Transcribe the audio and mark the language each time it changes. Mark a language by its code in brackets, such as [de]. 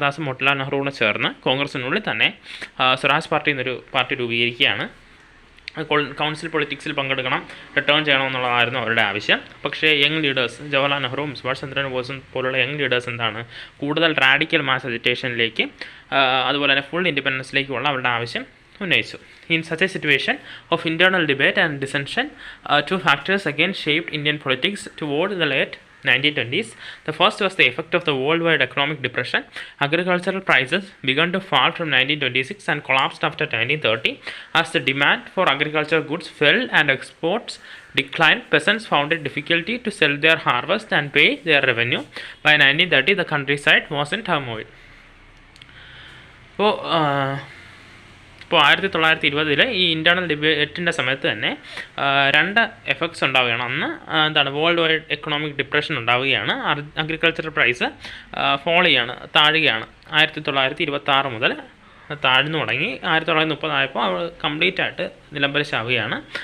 [ml] ദാസും മോട്ടിലാൽ നെഹ്റുവിനെ ചേർന്ന് കോൺഗ്രസിനുള്ളിൽ തന്നെ സ്വരാജ് പാർട്ടി എന്നൊരു പാർട്ടി രൂപീകരിക്കുകയാണ്. കൗൺസിൽ പൊളിറ്റിക്സിൽ പങ്കെടുക്കണം, റിട്ടേൺ ചെയ്യണമെന്നുള്ളതായിരുന്നു അവരുടെ ആവശ്യം. പക്ഷേ യങ് ലീഡേഴ്സ് ജവഹർലാൽ നെഹ്റുവും സുഭാഷ് ചന്ദ്ര ബോസും പോലുള്ള യങ് ലീഡേഴ്സ് എന്താണ്, കൂടുതൽ റാഡിക്കൽ മാസ് അജിറ്റേഷനിലേക്ക് അതുപോലെ തന്നെ ഫുൾ ഇൻഡിപെൻഡൻസിലേക്കുള്ള അവരുടെ ആവശ്യം ഉന്നയിച്ചു. [en] In such a situation of internal debate and dissension, two factors again shaped Indian politics toward the late 1920s. The first was the effect of the worldwide economic depression. Agricultural prices began to fall from 1926 and collapsed after 1930 as the demand for agricultural goods fell and exports declined. Peasants found it difficulty to sell their harvest and pay their revenue. By 1930, the countryside was in turmoil. [ml] ഇപ്പോൾ 1920 ഈ internal ഡിബേറ്റിൻ്റെ സമയത്ത് തന്നെ രണ്ട് effects ഉണ്ടാവുകയാണ്. ഒന്ന് എന്താണ്, world wide economic depression ഉണ്ടാവുകയാണ്. Agricultural price fall ചെയ്യാണ്, താഴുകയാണ്. 1926 മുതൽ താഴ്ന്നു തുടങ്ങി. 1930 ആയപ്പോൾ അവ കംപ്ലീറ്റ് ആയിട്ട് നിലംപരിശാവുകയാണ്.